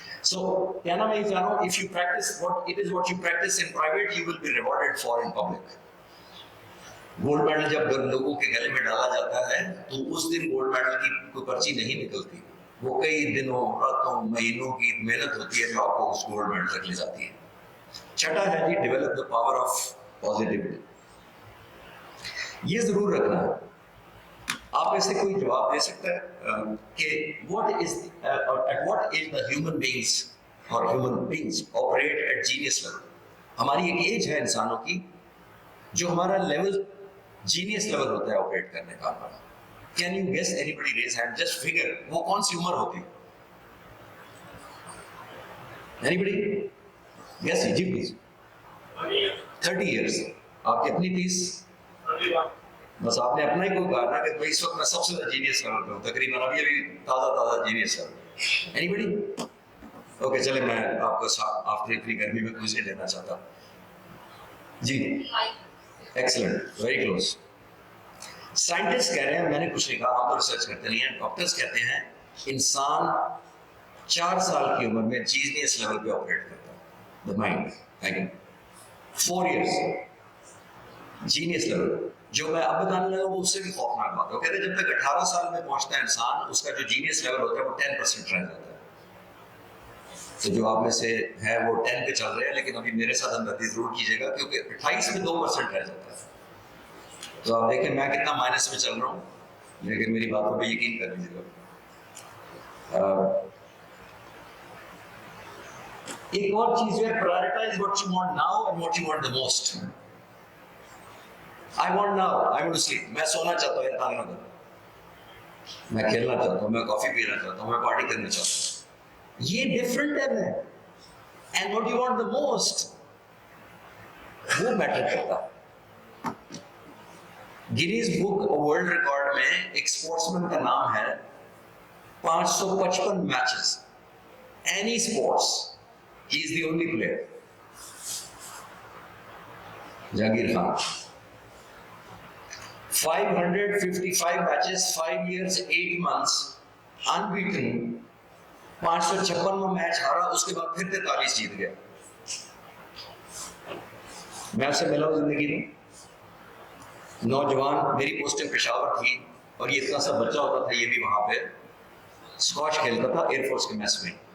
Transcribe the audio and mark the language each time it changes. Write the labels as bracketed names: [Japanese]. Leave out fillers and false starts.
[Urdu] سو کہنا میں یہ چاہ رہا ہوں، [English] if you practice what it is what you practice in private, you will be rewarded for in public. [Urdu] Gold medal جب لوگوں کے گلے میں ڈالا جاتا ہے تو اس دن گولڈ میڈل کی کوئی پرچی نہیں نکلتی. وہ کئی دنوں، راتوں، مہینوں کی محنت ہوتی ہے جو آپ کو اس گولڈ میڈل تک لے جاتی ہے. چھٹا ہے جی [English] Develop the power of positivity. [Urdu] یہ ضرور رکھنا ہے. آپ ایسے کوئی جواب دے سکتا ہے کہ [English] what is at what age the human beings or human beings operate at genius level. [Urdu] ہماری ایک ایج ہے انسانوں کی جو ہمارا لیول جینیس لیول ہوتا ہے آپریٹ کرنے کا. [English] Can you guess? Anybody raise hand? Just figure. [Urdu] وہ کون سی عمر ہوتی ہے؟ [English] Anybody? Yes, [Urdu] جی please. [English] 30 years. [Urdu] آپ کی اپنی 30؟ بس آپ نے اپنا ہی کوئی کہا نا کہ بھائی اس وقت میں سب سے زیادہ جینیس لیول پہ ہوں، تقریباً ابھی تازہ جینیس لیول. [English] Anybody? [Urdu] اوکے چلے میں آپ کو آفٹر اتنی گرمی میں کوئی نہیں لینا چاہتا. جی [English] Excellent, very close. [Urdu] سائنٹسٹ کہہ رہے ہیں، میں نے کچھ نہیں کہا، ہم تو ریسرچ کرتے نہیں ہیں. ڈاکٹرز کہتے ہیں انسان 4 سال کی عمر میں جینیس لیول پہ آپریٹ کرتا ہے. [English] The mind 4 years genius level. [Urdu] جو میں اب بتانے لگا وہ اس سے بھی خوفناک بات ہے. وہ کہتے ہیں جب تک 18 سال میں پہنچتا ہے انسان، اس کا جو جینیس لیول ہوتا ہے وہ 10% رہ جاتا ہے. تو جو آپ میں سے ہے وہ 10 پہ چل رہے ہیں، لیکن ابھی میرے ساتھ ہمدردی ضرور کیجیے گا کیونکہ 28 میں 2% رہ جاتا ہے. تو آپ دیکھیں میں کتنا مائنس میں چل رہا ہوں، لیکن میری باتوں پہ یقین کر لیجیے گا. ایک اور چیز ہے، [English] prioritize what you want now and what you want the most. I want now, I want to sleep. [Urdu] میں سونا چاہتا ہوں، اتنا نہ کروں. میں کھیلنا چاہتا ہوں، میں کافی پینا چاہتا ہوں، میں پارٹی کرنا چاہتا ہوں. یہ ڈفرنٹ ہے میں. [English] And what you want the most [Urdu] وہ میٹر کرتا ہے. گینیز بک ورلڈ ریکارڈ میں ایک اسپورٹس مین کا نام ہے 555 matches. [English] Any sports he is the only player. [Urdu] Jahangir Khan. [English] 555 matches, 5 years 8 months unbeaten. [Urdu] 556واں match ہارا، اس کے بعد پھر 43 جیت گیا. میں آپ سے ملا ہوں زندگی میں. نوجوان، میری پوسٹنگ پشاور تھی اور یہ اتنا سا بچہ ہوتا تھا، یہ بھی وہاں پہ اسکواش کھیلتا تھا ایئر فورس کے میس میں.